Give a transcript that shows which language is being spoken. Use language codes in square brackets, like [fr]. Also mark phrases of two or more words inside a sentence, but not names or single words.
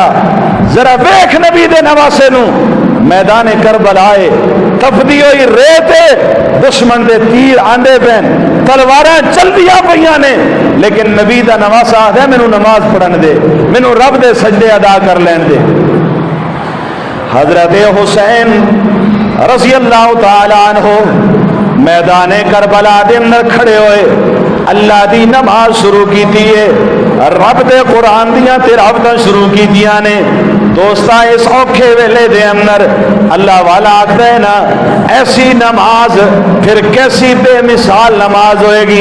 [pa] ذرا ویکھ نبی دے نواسے نوں، میدان کربلائے تپدی ہوئی ریت، دشمن دے تیر آندے پین، تلواراں چلدیاں پئیاں نے، لیکن نبی دا نواسہ آکھدا مینوں نماز پڑھن دے، مینوں رب دے سجدے ادا کر لین دے. حضرت حسین [ar] رضي الله تعالى عنه [pa] میدان کربلا دے اندر کھڑے ہوئے، اللہ دی نماز شروع کی ہے، رب دے قرآن دیاں تلاوتاں شروع کیتیاں نے. دوستا، اس اوکھے ویلے دے اندر اللہ والا آکھدا اے نا، ایسی نماز فیر کیسی بے مثال نماز ہوئے گی.